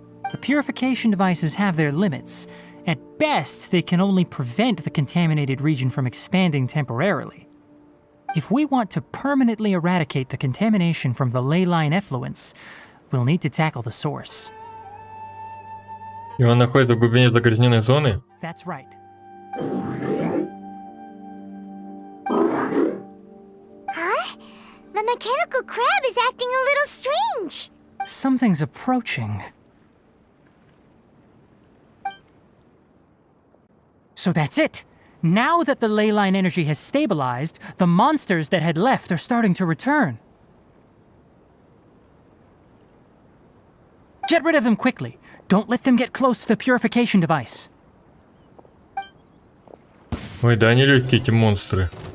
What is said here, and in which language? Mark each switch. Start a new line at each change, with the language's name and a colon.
English: The purification devices have their limits. At best, they can only prevent the contaminated region from expanding temporarily. If we want to permanently eradicate the contamination from the ley line effluents, we'll need to tackle the source.
Russian: И он находится в глубине загрязненной зоны?
English: That's right. Huh? The mechanical crab is acting a little strange. Something's approaching. So that's it. Now that the ley line energy has stabilized, the monsters that had left are starting to return. Get rid of them quickly. Don't let them get close to the purification device.
Russian: Ой, да они легкие, эти монстры.